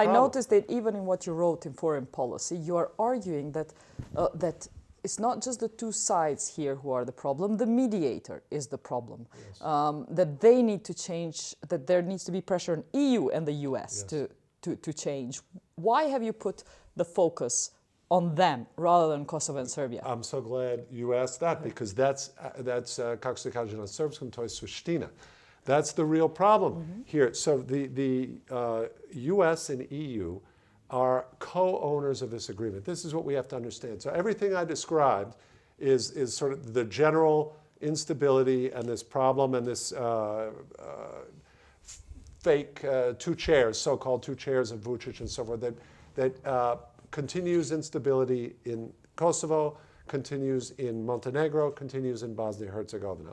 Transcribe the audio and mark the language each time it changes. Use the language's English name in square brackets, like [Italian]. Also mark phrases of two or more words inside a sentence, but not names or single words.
[English] So I noticed that even in what you wrote in Foreign Policy, you are arguing that that it's not just the two sides here who are the problem, the mediator is the problem. Yes. That they need to change, that there needs to be pressure on EU and the US to change. Why have you put the focus on them rather than Kosovo and Serbia? I'm so glad you asked that, because that's [Serbian] kako se kaže na srpskom, to je suština. [English] That's the real problem here. So the US and EU are co-owners of this agreement. This is what we have to understand. So everything I described is sort of the general instability and this problem and this fake two chairs, so-called two chairs of Vučić and so forth, that continues instability in Kosovo, continues in Montenegro, continues in Bosnia-Herzegovina.